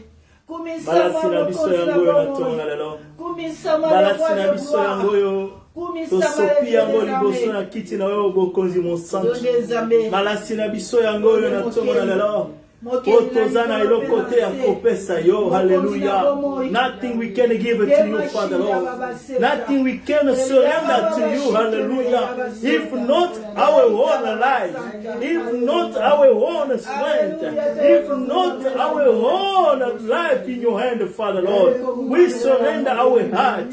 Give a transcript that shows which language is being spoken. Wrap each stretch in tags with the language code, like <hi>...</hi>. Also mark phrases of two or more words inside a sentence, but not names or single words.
<ln>Malasi na biso yango yo natonga lelo. Malasi na biso yango yo tosopi yango liboso na kiti na yo bokonzi mon santo. Malasi na biso yango yo natonga lelo. Otozana ilo kote ya kopesa yo, hallelujah.</ln> <en>Nothing we can give it to you, Father Lord. Nothing we can surrender to you, hallelujah. If not our own life, if not our own strength, if not our own life in your hand, Father Lord, we surrender our heart.</en>